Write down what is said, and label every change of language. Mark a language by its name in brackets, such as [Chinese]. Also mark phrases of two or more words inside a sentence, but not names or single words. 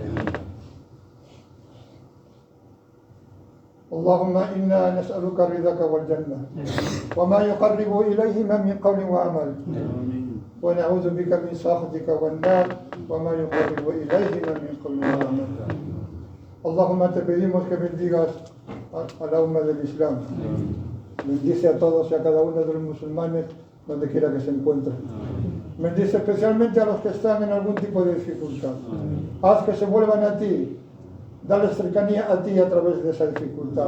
[Arabic] اللهم إنا نسألك رضاك والجنة وما يقرب إليهما من قول وعمل ونعوذ بك من سخطك والنار وما يقرب إليهما من قول وعمل. [Spanish] اللهم te pedimos que bendigas a la umma del Islam. Bendice a todos y a cada uno de los musulmanes donde quiera que se encuentren. Bendice especialmente a los que están en algún tipo de dificultad. Haz que se vuelvan a ti. Dales cercanía a ti a través de esa dificultad.